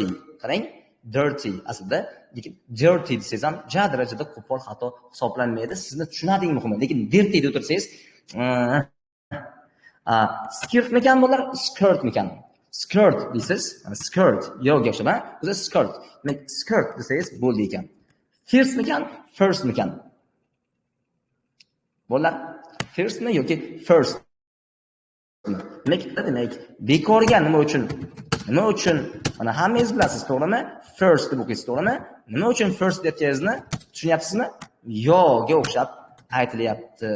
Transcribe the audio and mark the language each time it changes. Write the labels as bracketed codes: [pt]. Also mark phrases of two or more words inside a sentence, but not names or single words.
[uz] Qarang, dirty aslida, lekin dirty desangiz ham ja darajada qo'pol xato hisoblanmaydi. Sizni tushunading muhimi. Lekin dirty deb o'tirsangiz, skirt mikan bo'lar, skirt mikan? Skirt deysiz, skirt, yo'q gapshaba, o'zi skirt. Demak, skirt desangiz bo'ldi ekan. First mikan, first mikan? Bolalar, firstmi yoki first? Demak, bekorga nima uchun? Mana hammangiz bilasiz, to'g'rimi? First deb o'qiysiz, to'g'rimi? Nima uchun first deyotganingizni tushunyapsizmi? Yo'ga o'xshab aytilyapti.